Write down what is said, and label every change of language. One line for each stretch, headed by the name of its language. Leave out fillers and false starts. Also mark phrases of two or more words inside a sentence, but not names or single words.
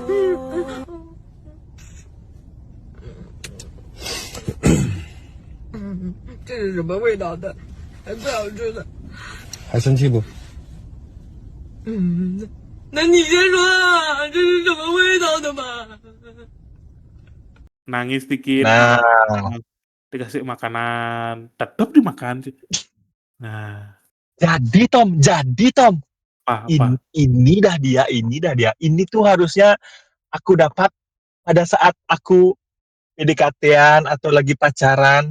Chinese: 这是什么味道的？还最好吃的。还生气不？那你先说啊，这是什么味道的嘛？
Indonesian: Nangis dikit, Nah, dikasih makanan, tetap dimakan sih. Nah, jadi Tom, apa? ini dah dia. Ini tuh harusnya aku dapat pada saat aku PDKT-an atau lagi pacaran.